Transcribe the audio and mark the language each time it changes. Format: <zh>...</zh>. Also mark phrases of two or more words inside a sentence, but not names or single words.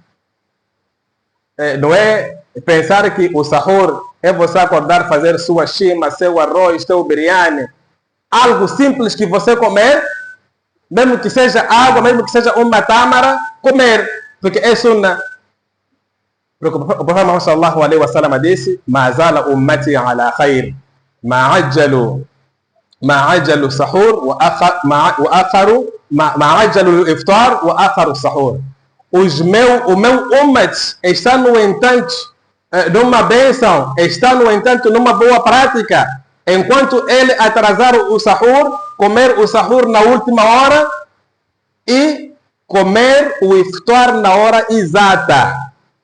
<pt>Não é pensar que o sahur é você acordar, fazer sua shima, seu arroz, seu biryani, algo simples que você comer, mesmo que seja água, mesmo que seja uma tâmara, comer, porque é sunnah. O Profeta</pt> <ar>Muhammad صلى الله عليه وسلم disse: "ما زال أمتي على خير، ما عجلوا سحور وأخروا ما عجلوا إفطار وأخروا سحور."</ar> <pt>O meu ummat está, no entanto, numa bênção, está, no entanto, numa boa prática, enquanto ele atrasar o sahur, comer o sahur na última hora e comer o iftar na hora exata.</pt>